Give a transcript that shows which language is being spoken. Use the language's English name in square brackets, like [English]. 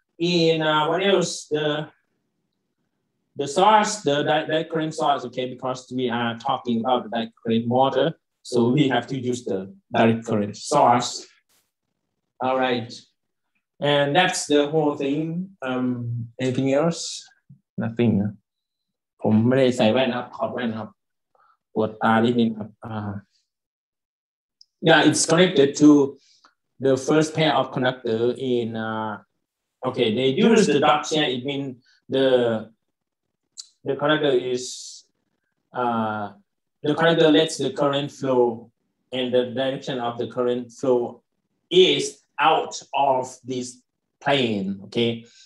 [English] And what else? The source, the direct current source, okay, because we are talking about the direct current motor, so we have to use the direct current source. All right, and that's the whole thing. Anything else? Nothing. [Thai] ผมไม่ได้ใส่แว่นครับถอดแว่นครับปวดตานิดนึงครับ [English] Yeah, it's connected to the first pair of conductor in, okay, they use the dot here. It means the conductor is, the conductor lets the current flow, and the direction of the current flow is out of this plane, okay?